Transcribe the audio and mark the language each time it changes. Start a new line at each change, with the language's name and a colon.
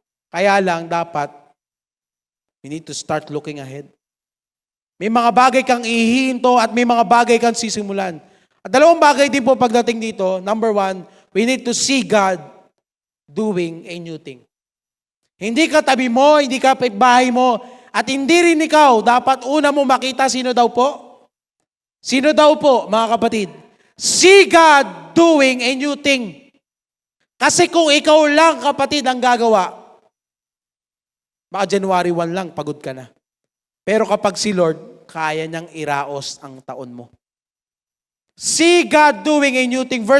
Filipino: Kaya lang, dapat,
English: we need to start looking ahead.
Filipino: May mga bagay kang ihihinto at may mga bagay kang sisimulan. At dalawang bagay din po pagdating dito.
English: Number one, we need to see God doing a new thing.
Filipino: Hindi ka tabi mo, hindi ka bahay mo, at hindi rin ikaw, dapat una mo makita sino daw po? Sino daw po, mga kapatid?
English: See God doing a new thing.
Filipino: Kasi kung ikaw lang, kapatid, ang gagawa, baka January 1 lang, pagod ka na. Pero kapag si Lord, kaya niyang iraos ang taon mo.
English: See God doing a new thing.